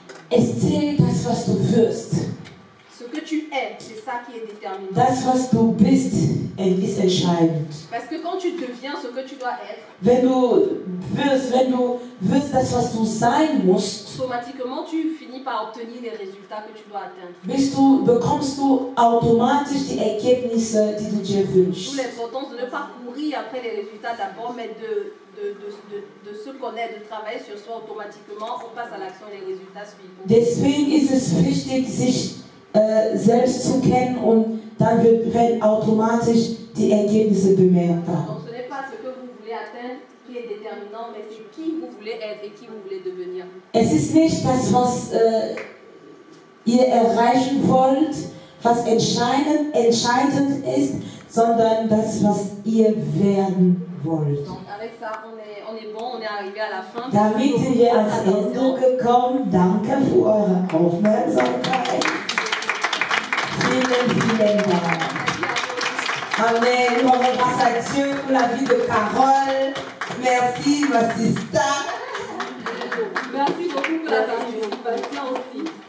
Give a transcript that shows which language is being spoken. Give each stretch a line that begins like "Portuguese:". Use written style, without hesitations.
German: es zählt das, was du wirst.
French: ce que tu es, c'est ça qui est déterminant.
German: Das, was du bist, ist entscheidend.
French: Parce que quand tu deviens ce que tu dois être,
German: Wenn du wirst das, was du sein musst,
French: automatiquement tu finis par obtenir les résultats que tu dois atteindre.
German: bekommst du automatisch die Ergebnisse, die du dir
French: D'où
German: wünschst.
French: l'importance de ne pas courir après les résultats d'abord, mais de se connaître, de travailler sur soi automatiquement, on passe à l'action et les résultats suivent.
German: Deswegen ist es wichtig, sich selbst zu kennen und dann werden automatisch die Ergebnisse bemerkbar.
French: Donc ce n'est pas ce que vous voulez atteindre qui est déterminant, mais c'est qui vous voulez être et qui vous voulez devenir.
German: Es ist nicht das, was ihr erreichen wollt, was entscheidend ist, sondern das, was ihr werden wollt.
French: Donc avec ça, on est bon, on est arrivé à la fin.
German: Damit sind wir ans Ende gekommen. Danke für eure Aufmerksamkeit. Vielen Dank. Amen.
French: On remercie à Dieu pour la vie de Carole. Merci, ma sister. Merci beaucoup pour la participation aussi.